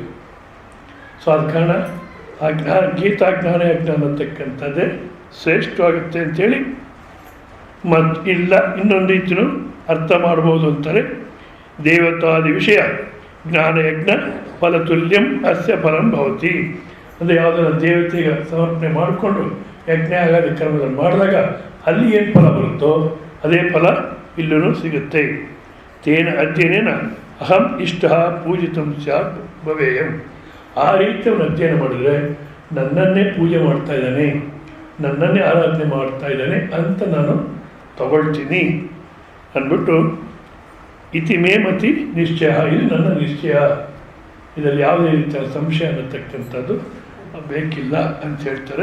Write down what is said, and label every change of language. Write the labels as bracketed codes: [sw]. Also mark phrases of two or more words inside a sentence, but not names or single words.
[kn] ಸೊ ಅದ ಕಾರಣ ಆ ಗೀತಾ ಜ್ಞಾನ ಯಜ್ಞ ಅನ್ನತಕ್ಕಂಥದ್ದೇ ಶ್ರೇಷ್ಠವಾಗುತ್ತೆ ಅಂಥೇಳಿ ಮತ್ತು ಇಲ್ಲ ಇನ್ನೊಂದು ರೀತಿಯೂ ಅರ್ಥ ಮಾಡ್ಬೋದು ಅಂತಾರೆ. [sa] ದೇವತಾದಿ ವಿಷಯ ಜ್ಞಾನಯಜ್ಞ ಫಲತುಲ್ಯಂ ಅಸ್ಯ ಫಲಂ ಭವತಿ. [kn] ಅಂದರೆ ಯಾವುದನ್ನು ದೇವತೆಗೆ ಸಮರ್ಪಣೆ ಮಾಡಿಕೊಂಡು ಯಜ್ಞ ಆಗಾದಿ ಕರ್ಮಗಳನ್ನು ಮಾಡಿದಾಗ ಅಲ್ಲಿ ಏನು ಫಲ ಬರುತ್ತೋ ಅದೇ ಫಲ ಇಲ್ಲೂ ಸಿಗುತ್ತೆ. [sa] ತೇನ ಅಧ್ಯಯನೇನ ಅಹಂ ಇಷ್ಟ ಪೂಜಿತಂ ಸ್ಯಾತ್ ಭವೇಯಂ. [kn] ಆ ರೀತಿ ಅವನು ಅಧ್ಯಯನ ಮಾಡಿದರೆ ನನ್ನನ್ನೇ ಪೂಜೆ ಮಾಡ್ತಾ ಇದ್ದಾನೆ, ನನ್ನನ್ನೇ ಆರಾಧನೆ ಮಾಡ್ತಾ ಇದ್ದಾನೆ ಅಂತ ನಾನು ತಗೊಳ್ತೀನಿ ಅಂದ್ಬಿಟ್ಟು [sa] ಇತಿ ಮೇ ಮತಿ ನಿಶ್ಚಯ, [kn] ಇದು ನನ್ನ ನಿಶ್ಚಯ, ಇದರಲ್ಲಿ ಯಾವುದೇ ರೀತಿಯ ಸಂಶಯ ಅನ್ನತಕ್ಕಂಥದ್ದು ಬೇಕಿಲ್ಲ ಅಂತ ಹೇಳ್ತಾರೆ.